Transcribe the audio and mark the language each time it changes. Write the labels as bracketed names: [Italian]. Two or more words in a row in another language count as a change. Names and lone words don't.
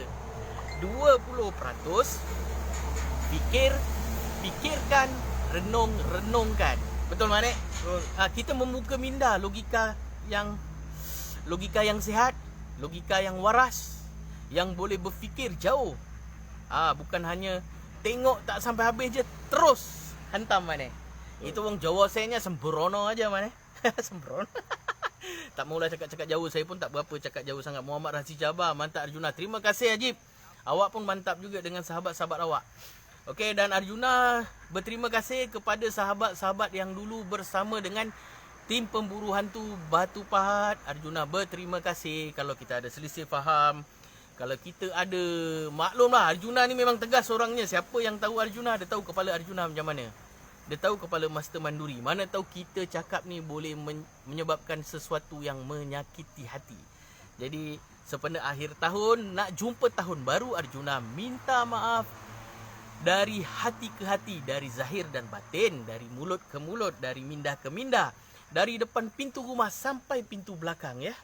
[Malay] 20% fikirkan, renungkan. Betul Manek? Kita membuka minda logika yang sihat, logika yang waras, yang boleh berfikir jauh. Bukan hanya tengok tak sampai habis je terus hantam Manek. Itu orang Jawa sayanya sembrono aja Manek. Sembrono. Tak maulah cakap-cakap jauh, saya pun tak berapa cakap jauh sangat. Muhammad Razi Jabar, mantap Arjuna. Terima kasih Ajib. Awak pun mantap juga dengan sahabat-sahabat awak. Okey, dan Arjuna berterima kasih kepada sahabat-sahabat yang dulu bersama dengan tim pemburu hantu Batu Pahat. Arjuna berterima kasih kalau kita ada selisih faham. Kalau kita ada, maklumlah Arjuna ni memang tegas orangnya. Siapa yang tahu Arjuna, dia tahu kepala Arjuna macam mana. Dia tahu kepala Master Manduri. Mana tahu kita cakap ni boleh menyebabkan sesuatu yang menyakiti hati. Jadi sepenat akhir tahun, nak jumpa tahun baru, Arjuna minta maaf dari hati ke hati, dari zahir dan batin, dari mulut ke mulut, dari minda ke minda, dari depan pintu rumah sampai pintu belakang ya.